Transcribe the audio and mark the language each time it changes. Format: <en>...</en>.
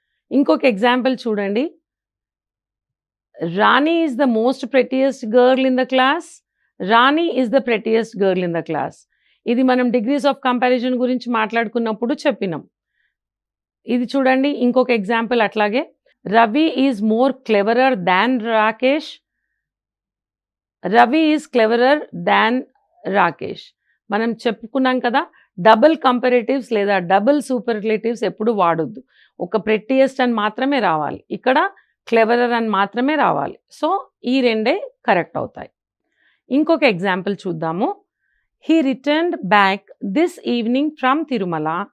<te>ఇంకొక ఎగ్జాంపుల్ చూడండి.</te> <en>Rani is the most prettiest girl in the class. Rani is the prettiest girl in the class.</en> <te>ఇది మనం degrees of comparison గురించి మాట్లాడుకున్నప్పుడు చెప్పినాం. ఇది చూడండి ఇంకొక ఎగ్జాంపుల్ అట్లాగే.</te> <en>Ravi is more cleverer than Rakesh. Ravi is cleverer than Rakesh.</en> <te>మనం చెప్పుకున్నాం కదా, డబుల్ కంపారేటివ్స్ లేదా డబుల్ సూపర్లేటివ్స్ ఎప్పుడు వాడొద్దు. ఒక ప్రెట్టియెస్ట్ అని మాత్రమే రావాలి, ఇక్కడ క్లెవరర్ అని మాత్రమే రావాలి. సో ఈ రెండే కరెక్ట్ అవుతాయి. ఇంకొక ఎగ్జాంపుల్ చూద్దాము.</te> <en>He returned back this evening from Tirumala.</en>